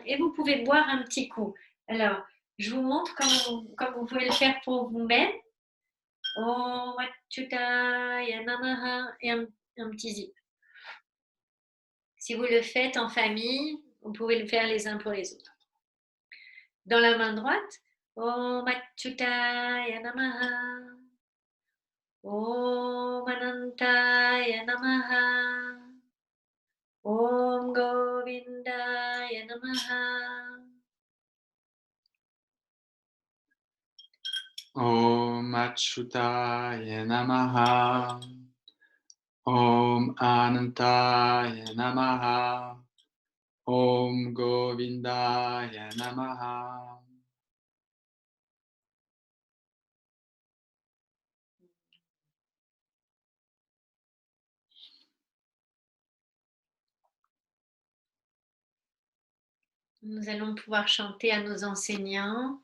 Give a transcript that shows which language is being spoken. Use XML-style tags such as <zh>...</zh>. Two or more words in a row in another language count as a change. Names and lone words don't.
<fr>Et vous pouvez boire un petit coup. Alors, je vous montre comme vous pouvez le faire pour vous-même.</fr> <sa>ओम् अच्युताय नमः.</sa> <fr>Et un petit zip. Si vous le faites en famille, vous pouvez le faire les uns pour les autres. Dans la main droite,</fr> <sa>ओम् अच्युताय नमः. ओम् अनन्ताय नमः. ओम् गोविन्दाय नमः. ओम् अच्युताय नमः. ओम् अनन्ताय नमः. ओम् गोविन्दाय नमः.</sa> <fr>Nous allons pouvoir chanter à nos enseignants.</fr>